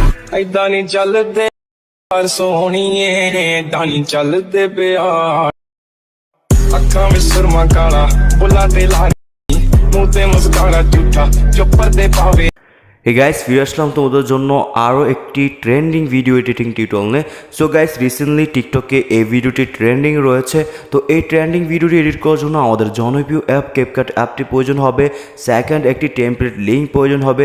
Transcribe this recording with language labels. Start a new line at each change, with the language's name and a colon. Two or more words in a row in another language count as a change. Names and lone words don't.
Punjabi: ਏਦਾਂ ਨਹੀਂ ਚੱਲਦੇ ਯਾਰ ਸੋਹਣੀਏ, ਏਦਾਂ ਨਹੀਂ ਚੱਲਦੇ ਪਿਆਰ। ਅੱਖਾਂ ਵਿੱਚ ਸੁਰਮਾ ਕਾਲਾ, ਬੁੱਲਾਂ ਤੇ ਲਾਲੀ, ਮੂੰਹ ਤੇ ਮੁਸਕਾਰਾ ਝੂਠਾ ਜੋ ਪਰਦੇ ਪਾਵੇ।
English: Hey guys,
Bangla: ফিরে আসলাম তোমাদের জন্য আরও একটি
English: trending video editing tutorial
Bangla: নিয়ে।
English: So guys,
Bangla: রিসেন্টলি টিকটকে এই ভিডিওটি ট্রেন্ডিং রয়েছে। তো এই ট্রেন্ডিং ভিডিওটি এডিট করার জন্য আমাদের জনপ্রিয় অ্যাপ ক্যাপকাট অ্যাপটি প্রয়োজন হবে। সেকেন্ড, একটি
English: template link
Bangla: প্রয়োজন হবে।